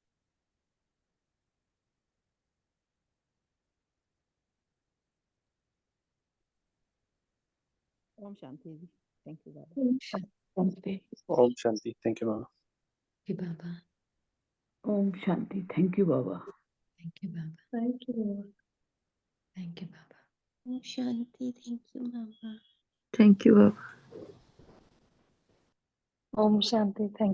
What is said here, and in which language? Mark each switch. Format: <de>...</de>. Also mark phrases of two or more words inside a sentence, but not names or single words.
<sa>Om Shanti.</sa> <en>Thank you, Baba.</en> <sa>Shanti. Om Shanti.</sa> <en>Thank you, Baba. Thank you, Baba.</en> <sa>Om Shanti.</sa> <en>Thank you, Baba. Thank you, Baba. Thank you. Thank you, Baba.</en> <sa>Om Shanti.</sa> <en>Thank you, Baba. Thank you, Baba.</en> <sa>Om Shanti.</sa> <en>Thank you, Baba.</en>